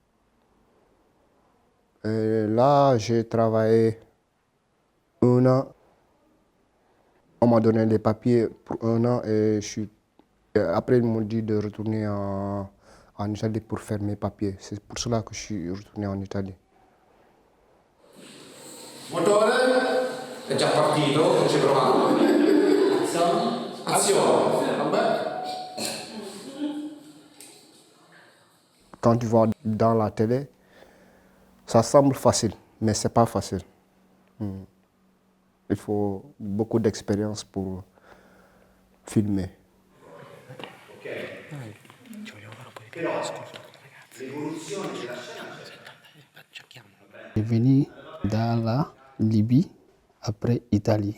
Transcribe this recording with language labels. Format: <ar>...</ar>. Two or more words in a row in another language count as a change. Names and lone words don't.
<fr>Et là, j'ai travaillé 1 an. On m'a donné les papiers pour 1 an et après ils m'ont dit de retourner en Italie pour faire mes papiers. C'est pour cela que je suis retourné en Italie.</fr> <it>Motore è già partito, non ci provato. Azione. Vabbè.</it> <fr>Quand tu vois dans la télé, ça semble facile, mais ce n'est pas facile. Il faut beaucoup d'expérience pour filmer. Je suis venu dans la Libye, après Italie.</fr>